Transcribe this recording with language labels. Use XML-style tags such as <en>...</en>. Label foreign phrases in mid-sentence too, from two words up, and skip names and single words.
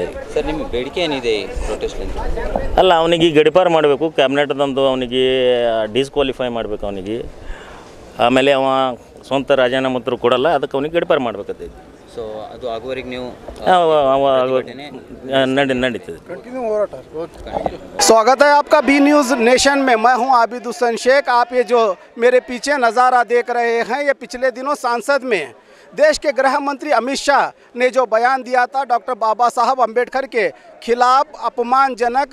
<kn>ಸರ್, ನಿಮ್ಮ ಬೇಡಿಕೆ ಏನಿದೆ ಪ್ರೊಟೆಸ್ಟ್ಲಿಂದ? ಅಲ್ಲ, ಅವನಿಗೆ ಗಡಿಪಾರು ಮಾಡಬೇಕು, ಕ್ಯಾಬಿನೆಟ್ದಂದು ಅವನಿಗೆ ಡಿಸ್ಕ್ವಾಲಿಫೈ ಮಾಡಬೇಕು ಅವನಿಗೆ. ಆಮೇಲೆ ಅವ ಸ್ವಂತ ರಾಜೀನಾಮೆ ಕೊಡಲ್ಲ, ಅದಕ್ಕೆ ಅವನಿಗೆ ಗಡಿಪಾರು ಮಾಡ್ಬೇಕತ್ತೈತಿ. ಸೊ ಅದು ಆಗುವವರೆಗೆ ನೀವು ನಡೀತದೆ.</kn> <hi>स्वागत है आपका बी न्यूज़ नेशन में। मैं हूं आबिद हुसैन शेख। आप ये जो मेरे पीछे नज़ारा देख रहे हैं, ये पिछले दिनों संसद में देश के गृह मंत्री अमित शाह ने जो बयान दिया था डॉक्टर बाबा साहब अम्बेडकर के खिलाफ अपमानजनक।</hi>